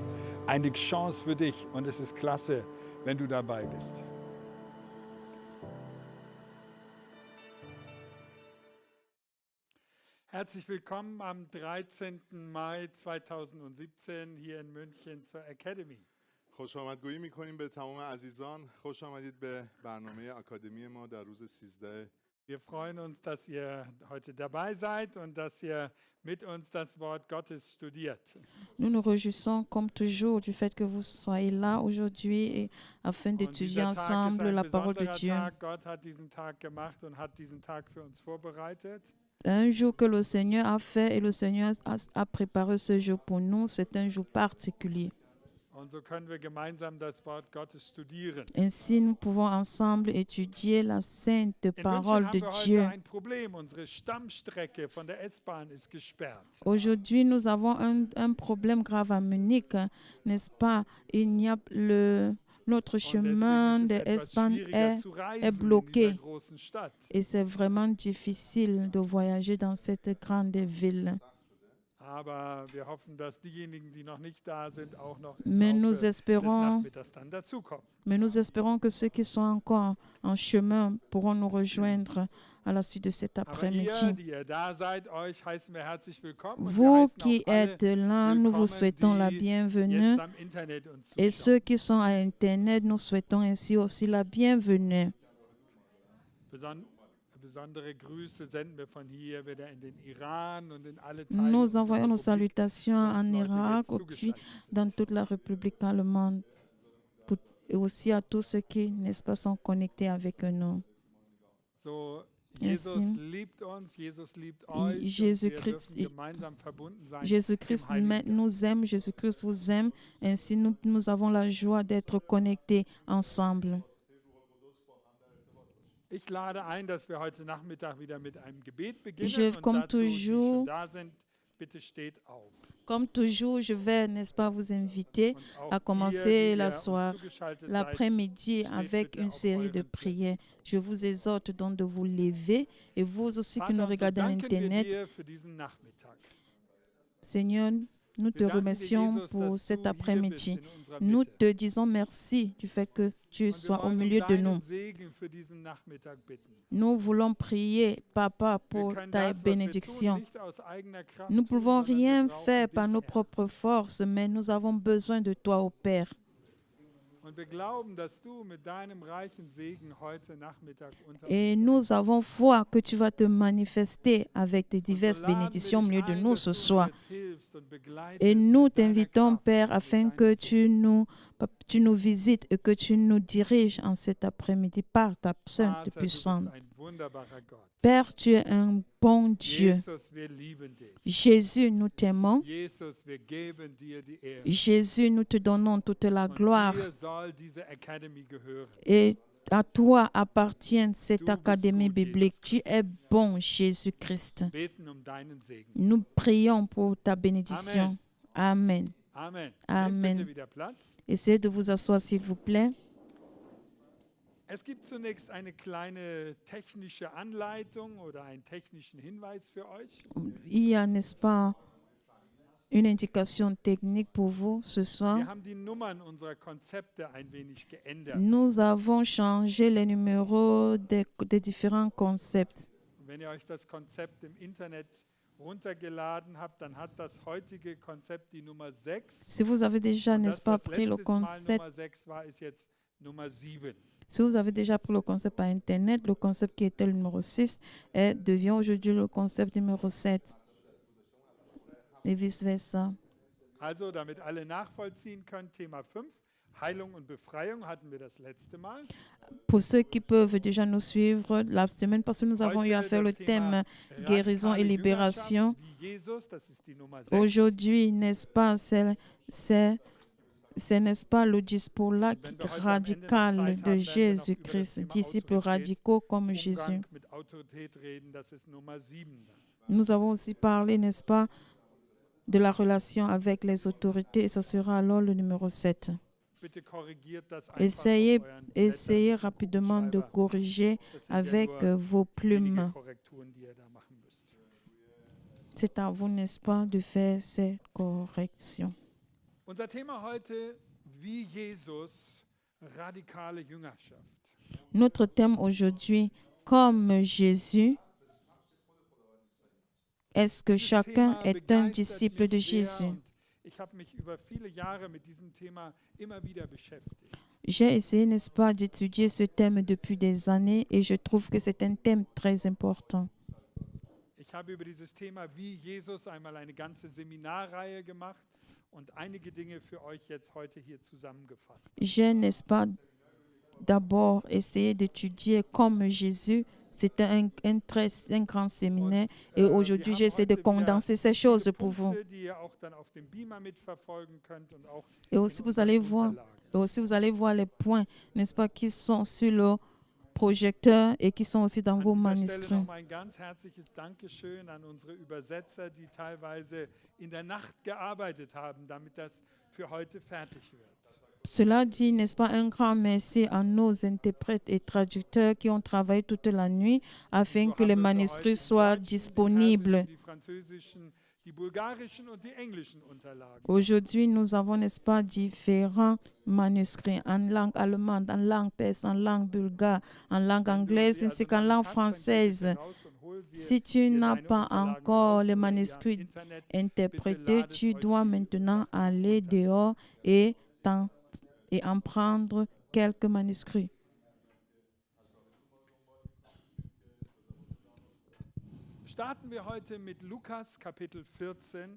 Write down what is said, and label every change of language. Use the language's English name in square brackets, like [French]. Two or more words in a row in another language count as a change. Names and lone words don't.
[German] Eine Chance für dich und es ist klasse, wenn du dabei bist. Herzlich willkommen am 13. Mai 2017 hier in München zur Academy. [Persian] خوش آمدگویی میکنیم به تمام عزیزان. خوش آمدید به برنامه آکادمی ما در روز 13. [German] Wir freuen uns, dass ihr heute dabei seid und dass ihr mit uns das Wort Gottes studiert. [French] Nous nous réjouissons comme toujours du fait que vous soyez là aujourd'hui afin d'étudier ensemble la parole de Dieu. [German] Gott hat diesen Tag gemacht und hat diesen Tag für uns vorbereitet. [French] Un jour que le Seigneur a fait et le Seigneur a préparé ce jour pour nous, c'est un jour particulier. [German] Und so können wir gemeinsam das Wort Gottes studieren. [French] Ainsi, nous pouvons ensemble étudier la sainte [German] In [French] parole [German] München [French] de [German] haben wir [French] Dieu. [German] heute ein Problem. Unsere Stammstrecke von der S-Bahn ist gesperrt. [French] Aujourd'hui, nous avons un problème grave à Munich, n'est-ce pas? Il n'y a notre [German] Und [French] chemin [German] deswegen [French] de [German] ist es etwas [French] Espagne [German] schwieriger [French] est [German] zu reisen [French] est [German] in [French] bloqué. [German] dieser großen Stadt. [French] Et c'est vraiment difficile de voyager dans cette grande ville. [German] Aber wir hoffen, dass diejenigen, die noch nicht da sind, auch noch [French] Mais [German] im [French] nous [German] Laufe des [French] espérons, [German] Nachmittags dann dazukommen. [French] que ceux qui sont encore en chemin pourront nous rejoindre à la suite de cet [German] Aber ihr, [French] après-midi. [German] die ihr da seid, euch heißen wir herzlich willkommen. Und wir [French] Vous [German] heißen [French] qui [German] auch alle [French] êtes là, nous vous [German] willkommen, [French] souhaitons la [German] die [French] bienvenue. [German] jetzt am Internet uns [French] Et [German] zuschauen. [French] ceux qui sont à Internet, nous souhaitons ainsi aussi la bienvenue. [German] Besondere Grüße senden wir von hier wieder in den Iran und in alle Teile [French] Nous [German] unserer [French] envoyons nos [German] Republik, [French] salutations [German] wo uns [French] en [German] Leute [French] Irak [German] jetzt [French] et puis [German] zugeschaltet sind. [French] dans toute la République allemande. Et aussi à tous ceux qui, n'est-ce pas, sont connectés avec nous. [German] So, [French] Ainsi, [German] Jesus liebt uns, Jesus liebt euch. und [French] Jésus-Christ- [German] wir dürfen gemeinsam verbunden sein [French] Jésus-Christ [German] im Heiligen Geist. [French] nous aime, Jésus-Christ vous aime. Ainsi, nous avons la joie d'être connectés ensemble. [German] Ich lade ein, dass wir heute Nachmittag wieder mit einem Gebet beginnen. [French] Je, [German] und [French] comme [German] dazu, die [French] toujours- [German] schon da sind, bitte steht auf. [French] Comme toujours, je vais, n'est-ce pas, vous inviter [German] Und auch [French] à commencer [German] ihr, die [French] la [German] ihr uns [French] soirée, [German] zugeschaltet seid, [French] l'après-midi [German] steht [French] avec [German] bitte [French] une [German] auf [French] série de [German] euren [French] prières. Je vous exhorte donc de vous lever et vous aussi qui nous [German] Vater, und so [French] regardez à [German] danken wir [French] Internet. [German] dir für diesen Nachmittag. [French] Seigneur, nous te [German] Wir danken dir, [French] remercions [German] Jesus, [French] pour [German] dass [French] cet [German] du hier [French] après-midi. [German] bist in unserer [French] Nous [German] Mitte. [French] te disons merci du fait que tu [German] Und wir [French] sois au [German] wollen um [French] milieu de [German] deinen [French] nous. [German] Segen für diesen Nachmittag bitten. [French] Nous voulons prier, Papa, [German] Wir [French] pour [German] können [French] ta [German] das, was wir tun, [French] bénédiction. [German] nicht aus eigener Kraft [French] Nous ne [German] tun, [French] pouvons [German] sondern wir [French] rien [German] brauchen [French] faire [German] dich, [French] par nos [German] Herr. [French] propres forces, mais nous avons besoin de toi, ô Père. [German] Und wir glauben, dass du mit deinem reichen Segen heute Nachmittag unter [French] Et [German] uns [French] nous [German] sein [French] avons foi que tu vas te manifester avec tes [German] wirst. [French] diverses [German] Und so laden wir [French] bénédictions au [German] dich [French] milieu de [German] ein, [French] nous [German] dass [French] ce [German] du uns [French] soir. [German] jetzt hilfst und begleitest [French] Et nous [German] mit deiner [French] t'invitons, [German] Kraft [French] Père, [German] und mit [French] afin [German] deinem [French] que [German] Segen. [French] tu nous visites et que tu nous diriges en cet après-midi par ta sainte [German] Vater, du bist [French] puissance. [German] ein wunderbarer Gott. [French] Père, tu es un bon Dieu. [German] Jesus, wir lieben dich. [French] Jésus, nous t'aimons. [German] Jesus, wir geben dir die Ehre. [French] Jésus, nous te donnons toute la [German] Und [French] gloire. [German] dir soll diese Academy gehören. [French] Et à toi appartient cette [German] Du bist [French] académie [German] gut, [French] biblique. [German] Jesus [French] Tu es [German] Christus. [French] bon, Jésus-Christ. [German] Beten um deinen Segen. [French] Nous prions pour ta bénédiction. [German] Amen. [French] Amen. Amen. [German] Nehmt bitte wieder Platz. [French] Essayez de vous asseoir, s'il vous plaît. [German] Es gibt zunächst eine kleine technische Anleitung oder einen technischen Hinweis für euch. [French] Il y a, n'est-ce pas, une indication technique pour vous ce soir. [German] Wir haben die Nummern unserer Konzepte ein wenig geändert. [French] Nous avons changé les numéros des différents concepts. [German] Wenn ihr euch das Konzept im Internet runtergeladen habt, dann hat das heutige Konzept die Nummer 6. [French] Si vous avez déjà, [German] Und [French] n'est-ce [German] das, [French] pas, [German] was [French] pris le [German] letztes Mal [French] concept, [German] Nummer 6 war, ist jetzt Nummer 7. [French] si vous avez déjà pris le concept par Internet, le concept qui était le numéro 6 devient aujourd'hui le concept numéro 7. Et vice-versa. [German] Also, damit alle nachvollziehen können, Thema 5, Heilung und Befreiung hatten wir das letzte Mal. [French] Pour ceux qui peuvent déjà nous suivre, la semaine passée, nous avons eu à [German] Heute [French] faire le [German] das [French] thème guérison et [German] radikale [French] libération. [German] Jüngerschaft wie Jesus, das ist die Nummer 6. [French] Aujourd'hui, n'est-ce pas, c'est, n'est-ce pas, le discours là [German] Wenn wir heute am Ende noch [French] radical [German] Zeit haben, [French] de [German] werden wir noch über das [French] Jésus-Christ, [German] Thema [French] disciples [German] Autorität, [French] radicaux comme Jésus. [German] Umgang mit Autorität reden, das ist Nummer 7. [French] Nous avons aussi parlé, n'est-ce pas, de la relation avec les autorités et ce sera alors le numéro 7. [German] Bitte korrigiert das einfach [French] Essayez, [German] auf euren [French] essayez [German] Blättern, [French] rapidement de [German] Kugelschreiber. [French] corriger [German] Das sind ja [French] avec [German] nur [French] vos [German] wenige [French] plumes. [German] Korrekturen, die ihr da machen müsst. [French] C'est à vous, n'est-ce pas, de faire ces corrections. [German] Unser Thema heute, wie Jesus, radikale Jüngerschaft. [French] Notre thème aujourd'hui, comme Jésus, est-ce que [German] Dieses [French] chacun [German] Thema [French] est un [German] begeistert [French] disciple de [German] mich sehr [French] Jésus? [German] und ich habe mich über viele Jahre mit diesem Thema immer wieder beschäftigt. [French] J'ai essayé, n'est-ce pas, d'étudier ce thème depuis des années et je trouve que c'est un thème très important. [German] Ich habe über dieses Thema, wie Jesus, einmal eine ganze Seminarreihe gemacht und einige Dinge für euch jetzt heute hier zusammengefasst. [French] J'ai, n'est-ce pas, d'abord essayé d'étudier comme Jésus. C'était un grand séminaire et [German] wir [French] aujourd'hui [German] haben [French] j'essaie de [German] heute wieder [French] condenser ces choses [German] viele [French] pour vous. [German] Punkte, die ihr auch dann auf dem Beamer mitverfolgen könnt und auch [French] Et aussi [German] in [French] vous [German] unseren [French] allez voir, [German] Unterlagen. [French] et aussi vous allez voir les points, n'est-ce pas, qui sont sur le projecteur et qui sont aussi dans vos [German] An dieser Stelle [French] manuscrits. [German] nochmal ein ganz herzliches Dankeschön an unsere Übersetzer, die teilweise in der Nacht gearbeitet haben, damit das für heute fertig wird. [French] Cela dit, n'est-ce pas, un grand merci à nos interprètes et traducteurs qui ont travaillé toute la nuit afin [German] So [French] que [German] haben [French] les [German] wir für [French] manuscrits [German] heute die [French] soient [German] deutschen, [French] disponibles. [German] Die persischen, die französischen, die bulgarischen und die englischen Unterlagen. [French] Aujourd'hui, nous avons, n'est-ce pas, différents manuscrits en langue allemande, en langue perse, en langue bulgare, en langue [German] Wenn du [French] anglaise [German] sie [French] ainsi [German] also [French] qu'en [German] noch [French] langue [German] nicht hast, dann geh [French] française. [German] bitte raus und hol sie. [French] Si tu [German] Hier [French] n'as [German] deine [French] pas [German] Unterlagen [French] encore [German] raus [French] les [German] oder die am [French] manuscrits [German] Internet. [French] interprétés, tu dois maintenant aller dehors et en prendre quelques manuscrits. [German] Starten wir heute mit Lukas Kapitel 14,